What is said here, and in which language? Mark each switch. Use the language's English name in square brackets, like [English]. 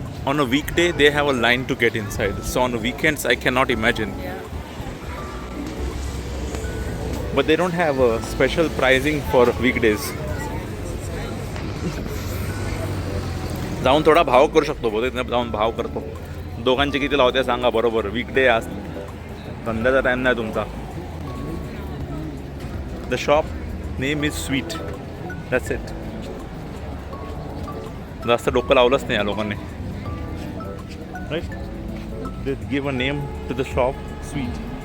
[English] On a weekday, they have a line to get inside. So on weekends, I cannot imagine. But they don't have a special pricing for weekdays. [Marathi] जाऊन थोडा भाव करू शकतो, बहुतेक जाऊन भाव करतो. दोघांचे किती लावते सांगा बरोबर. वीकडे आज धंद्याचा टाईम नाही तुमचा. [English] The shop name is sweet, that's it. [Marathi] जास्त डोकं लावलंच नाही या लोकांनी. [English] Right? They give a name to the shop, sweet.